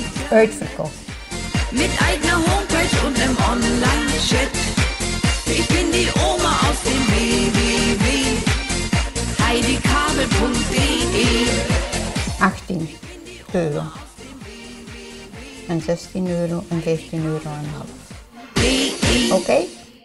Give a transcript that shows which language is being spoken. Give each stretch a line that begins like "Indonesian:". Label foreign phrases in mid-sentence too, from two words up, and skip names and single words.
Dutch: Uitverkocht.
German: Mit eigener Homepage und im Online-Chat. Ich bin die Oma aus dem www.heidikabel.de.
Dutch: 18 euro. En 16 euro en 15 euro en een half. Oké?